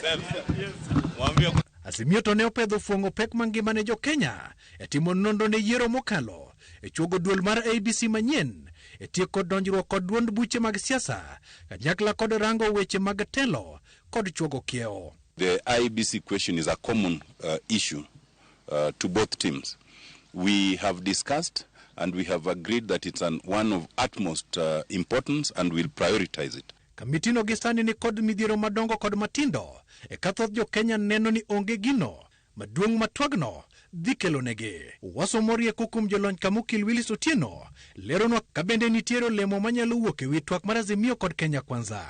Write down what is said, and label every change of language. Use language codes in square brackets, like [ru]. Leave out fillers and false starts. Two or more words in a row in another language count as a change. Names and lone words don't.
[luo] Azimio to ne opedho fuong'o pek mangima ne jo Kenya e timo nonro ne yiero mokalo e chuogo duol mar ABC manyien e tieko donjruok kod duond buche mag siasa kanyakla kod rango weche mag telo kod chuogo kiewo. [en] The IBC question is a common issue to both teams. We have discussed and we have agreed that it's one of utmost importance and we'll prioritize it. [luo] Kamitino gisani ni kod midhiero madongo kod matindo e kathoth jo Kenya neno ni onge gino maduong' matwagno dhi kelonegi. Wasomori kukum jolony kamukil Willis Otieno leronwa ka bende nitiere lemo manyalo wuok e wi twak mar Azimio kod Kenya Kwanza.